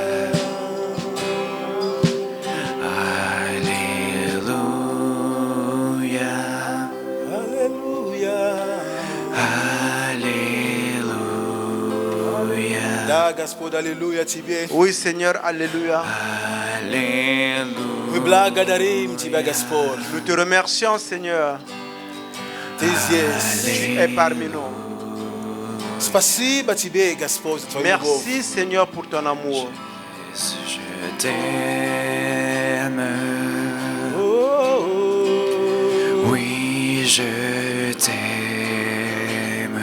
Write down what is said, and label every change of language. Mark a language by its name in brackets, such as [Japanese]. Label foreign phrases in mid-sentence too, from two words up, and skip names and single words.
[Russian] Аллилуйя, Аллилуйя. аллилуйя, Да, Господь, аллилуйя Тебе. [French] Oui, Seigneur, Alléluia. [Russian] Мы благодарим Тебя, Господь. [French] Nous te remercions, Seigneur. [Russian] Ты здесь. [French] Tu es parmi nous. [Russian] Спасибо Тебе, Господь, за Твою любовь. [French] Merci, Seigneur, pour ton amour. Je t'aime, Oh, oui je t'aime,